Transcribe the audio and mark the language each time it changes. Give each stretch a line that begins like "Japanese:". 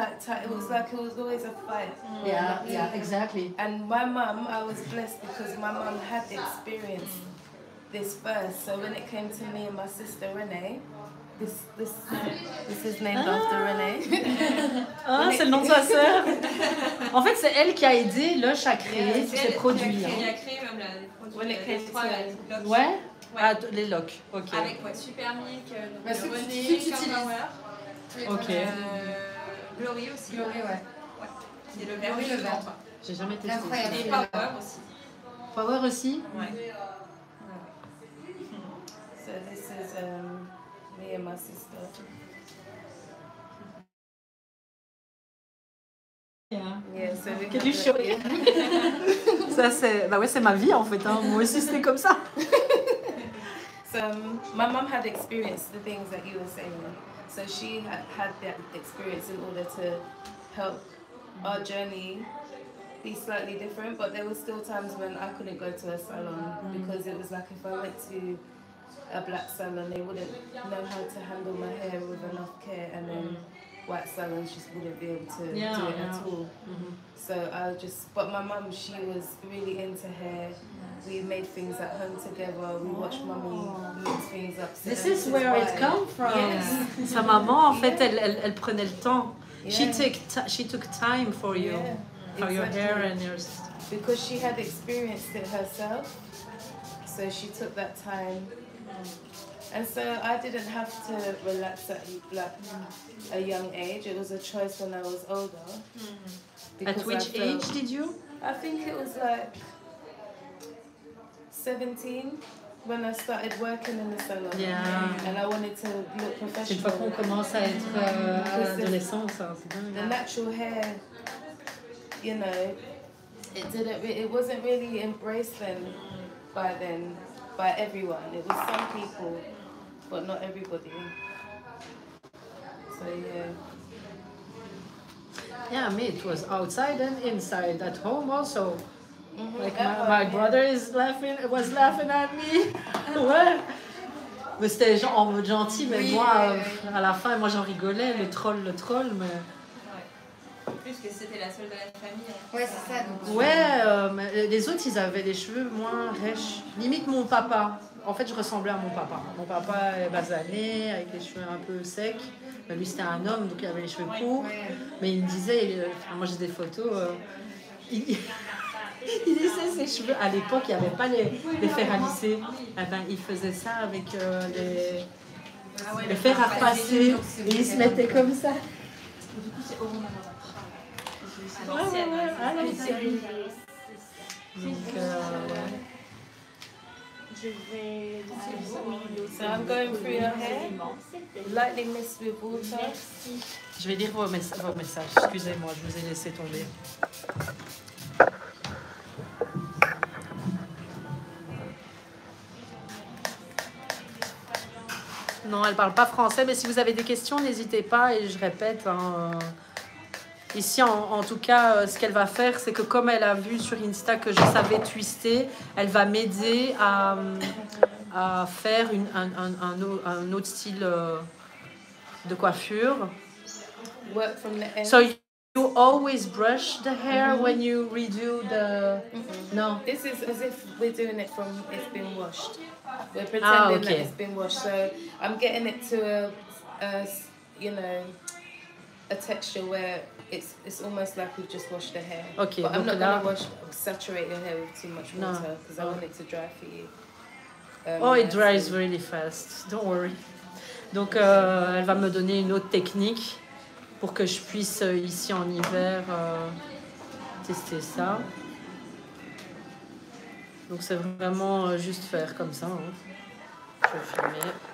English: It was like it was always a fight. Yeah, exactly. And my mum, I was blessed because my mum had experienced this first. So when it came to me and my sister Renee, this is named after Renee.
French: Ah, c'est le nom de sa sœur. En fait, c'est elle qui a aidé Lush à créer tous ces produits. Elle a créé même les produits. Ouais. Ah, les LOC, ok. Avec super milk, Renee, Curl Power. Ok. Glory aussi. Glory, ouais. C'est le vert. Oui, le vert. J'ai jamais testé. Incroyable. Et Power aussi. Power aussi? Ouais.
English: So this is me and my sister. Yeah, so we Can you show it?
French: Ça, c'est... Bah ouais, c'est ma vie en fait. Hein. Moi aussi, c'était comme ça.
English: So my mum had experienced the things that you were saying. So she had that experience in order to help our journey be slightly different. But there were still times when I couldn't go to a salon because it was like if I went to a black salon, they wouldn't know how to handle my hair with enough care, and then white salons just wouldn't be able to do it at all. So but my mum, she was really into hair. We made things at home together. We watched mummy mix things up. This is where it comes from. Yes.
French: Sa maman, en fait, elle prenait le temps.
English: Yeah. She took time for you, for your hair and your... Because she had experienced it herself, so she took that time. And so I didn't have to relax at a young age. It was a choice when I was older. At which age did you? I think it was like 17 when I started working in the salon. Yeah. And I wanted to look
French: C'est une fois qu'on
English: professional.
French: commence à être adolescent, ça, c'est
English: The
French: dingue.
English: natural hair, you know, it wasn't really embraced by everyone. It was some people, but not everybody. So yeah. Yeah, me, it was outside and inside. At home also. Like my Yeah. brother was laughing at me.
French: Ouais. Mais c'était en mode gentil, mais moi, à la fin, moi j'en rigolais, le troll, mais... Plus que c'était la seule de la famille. Ouais, c'est ça. Donc, Ouais, mais les autres, ils avaient les cheveux moins rêches. Limite mon papa. En fait, je ressemblais à mon papa. Mon papa est basané, avec les cheveux un peu secs. Mais lui, c'était un homme, donc il avait les cheveux courts. ouais. Mais il me disait, moi j'ai des photos, il laissait ses cheveux. À l'époque, il n'y avait pas les fers à lisser. Eh ben, il faisait ça avec les fers à repasser. Et il se mettait comme ça. Du coup, c'est au moment. À l'ancienne. Donc, ouais.
English: So I'm going through your hair, lightly mixed with water.
French: Je vais lire vos messages. Excusez-moi, je vous ai laissé tomber. Non, elle parle pas français, mais si vous avez des questions, n'hésitez pas. Et je répète, hein, ici, en tout cas, ce qu'elle va faire, c'est que comme elle a vu sur Insta que je savais twister, elle va m'aider à faire un autre style de coiffure.
English: Work from the end. So you always brush the hair when you redo the... No. This is as if we're doing it from it's been washed. We're pretending that it's been washed. So I'm getting it to a texture where it's almost like we've just washed the hair. Okay, but I'm not
French: là...
English: going to saturate your hair with too much water because I want it to dry for you. It dries really fast. Don't worry.
French: Donc elle va me donner une autre technique pour que je puisse ici en hiver tester ça. Donc c'est vraiment juste faire comme ça. Hein. Je vais filmer.